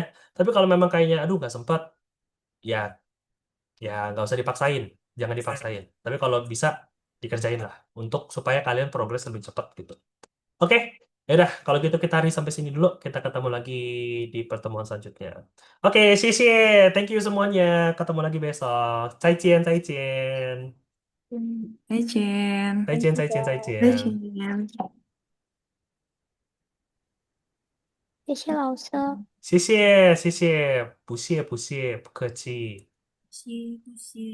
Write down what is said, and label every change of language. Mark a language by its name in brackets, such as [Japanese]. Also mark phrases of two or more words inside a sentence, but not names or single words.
[Indonesian] Tapi kalau memang kayaknya aduh nggak sempat, ya ya nggak usah dipaksain, jangan dipaksain. Tapi kalau bisa dikerjain lah untuk supaya kalian progres lebih cepat gitu. Oke, ya udah kalau gitu kita hari sampai sini dulu. Kita ketemu lagi di pertemuan selanjutnya. Oke, Sisi, [English] thank you [Indonesian] semuanya. Ketemu lagi besok. [Chinese] 再见，再见. 再见，再见，再见, 再 zaijian. 见。谢谢老师。谢谢，谢谢，不谢，不谢，不客气。不谢不谢。